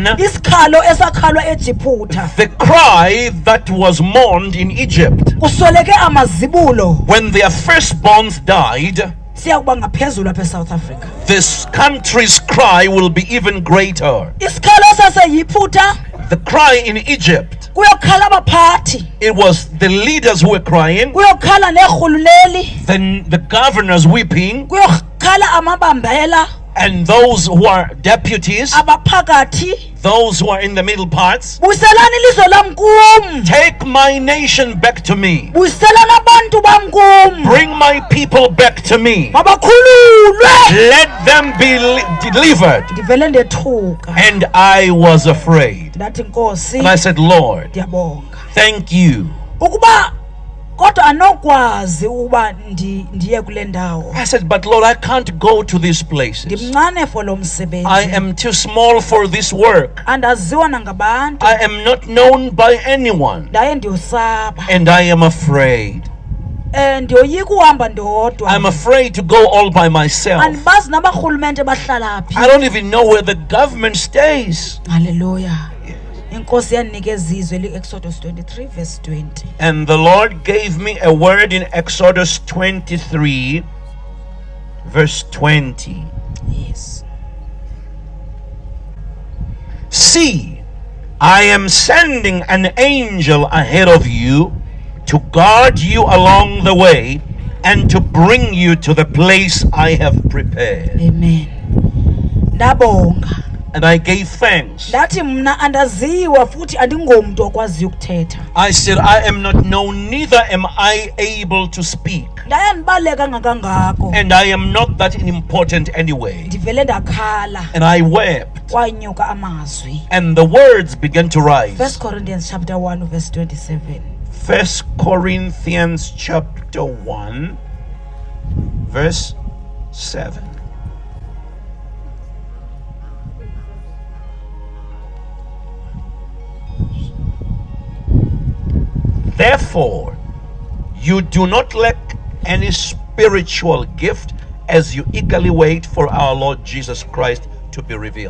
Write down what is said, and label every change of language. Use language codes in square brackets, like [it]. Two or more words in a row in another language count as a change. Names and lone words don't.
[xh] isikhalo esakhalwa eJiphuta [en] the cry that was mourned in Egypt [xh] kusweleke amazibulo [en] when their firstborns died, [xh] siyakuba ngaphezulu apha eSouth Africa. [en] this country's cry will be even greater. [xh] Isikhalo saseYiphuta [en] The cry in Egypt, [xh] kuyokhala abaphathi, [en] it was the leaders who were crying, [xh] kuyokhala neerhululeli, [en] then the governors weeping, [xh] kuyokhala amabambela, [en] and those who are deputies, [xh] abaphakathi. [en] those who are in the middle parts. [xh] Buyiselani ilizwe lam kum, [en] Take my nation back to me. [xh] buyiselani abantu bam kum, [en] Bring my people back to me. [xh] mabakhululwe. [en] Let them be delivered. [xh] Ndivele ndethuka [en] And I was afraid. [xh] ndathi Nkosi, [en] And I said, Lord, [xh] ndiyabonga [en] thank you. [xh] ukuba kodwa anokwazi ukuba ndiye kule ndawo. [en] I said, but Lord, I can't go to these places. [xh] Ndimncane for lo [en] I [xh] msebenzi, [en] am too small for this work. [xh] andaziwa nangabantu, [en] I am not known by anyone. [xh] ndaye ndiyosaba, [en] And I am afraid. [xh] ndiyoyika uhamba ndodwa. [en] I'm afraid to go all by myself. [xh] Andibazi nabarhulumente bahlala phi. [en] I don't even know where the government stays. [xh] Haleluya. Inkosi yandinikeza izwi li-Exodus 23 verse 20. [en] And the Lord gave me a word in Exodus 23, verse 20. Yes. See, I am sending an angel ahead of you to guard you along the way and to bring you to the place I have prepared. [xh] Amen. Ndabonga. [en] And I gave thanks. [xh] Ndathi mna andaziwa futhi andingomntu okwaziyo ukuthetha. [en] I said, I am not known, neither am I able to speak. [xh] Ndaye ndibaleka ngakangako. [en] And I am not that important anyway. [xh] Ndivele ndakhala. [en] And I wept. [xh] Kwanyuka amazwi. [en] And the words began to rise. 1 Corinthians chapter 1 verse 27. 1 Corinthians chapter 1, verse 7. Therefore, you do not lack any spiritual gift as you eagerly wait for our Lord Jesus Christ to be revealed.